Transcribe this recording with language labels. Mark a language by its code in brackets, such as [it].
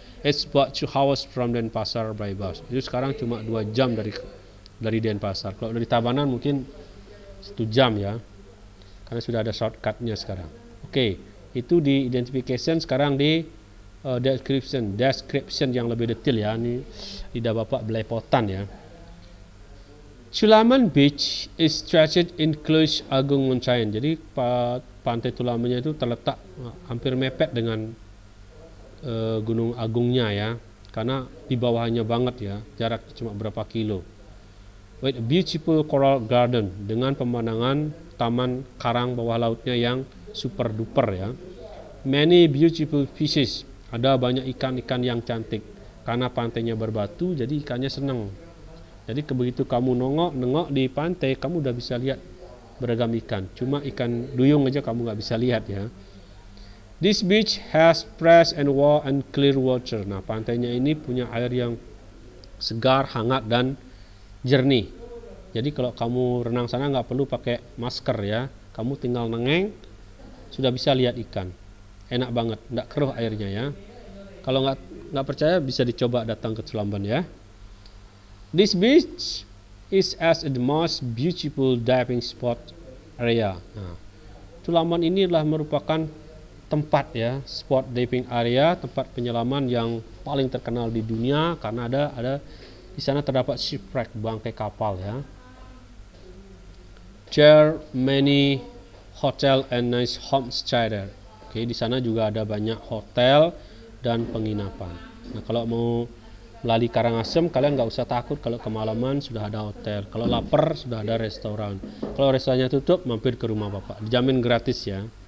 [en] It's about 2 hours from Denpasar by bus. [id] Itu sekarang cuma 2 jam dari Denpasar. Kalau dari Tabanan mungkin 1 jam ya. Karena sudah ada shortcutnya sekarang. Oke, itu di identification. Sekarang di description yang lebih detail ya. Ini lidah Bapak belepotan ya. [en] Culaman Beach is situated in close Agung Mountain. [id] Jadi pantai Culamannya itu terletak hampir mepet dengan Gunung Agungnya ya, karena di bawahnya banget ya, jarak cuma berapa kilo. [en] With a beautiful coral garden, [id] dengan pemandangan taman karang bawah lautnya yang super duper ya. [en] Many beautiful fishes, [id] ada banyak ikan-ikan yang cantik. Karena pantainya berbatu, jadi ikannya senang. Jadi begitu kamu nengok di pantai, kamu udah bisa lihat beragam ikan. Cuma ikan duyung aja kamu nggak bisa lihat ya. [en] This beach has fresh and warm and clear water. [id] Nah, pantainya ini punya air yang segar, hangat dan jernih. Jadi kalau kamu renang sana nggak perlu pakai masker ya. Kamu tinggal nengeng, sudah bisa lihat ikan. Enak banget, nggak keruh airnya ya. Kalau nggak percaya bisa dicoba datang ke Celamban ya. [en] This beach is as the most beautiful diving spot area. [id] Nah, Celamban ini adalah merupakan tempat ya, spot diving area, tempat penyelaman yang paling terkenal di dunia karena ada di sana terdapat shipwreck, bangkai kapal ya. [en] There many hotel and nice homestay there. [id] Oke, di sana juga ada banyak hotel dan penginapan. Nah, kalau mau melalui Karangasem, kalian nggak usah takut kalau kemalaman sudah ada hotel. Kalau lapar sudah ada restoran. Kalau restorannya tutup, mampir ke rumah Bapak. Dijamin gratis ya.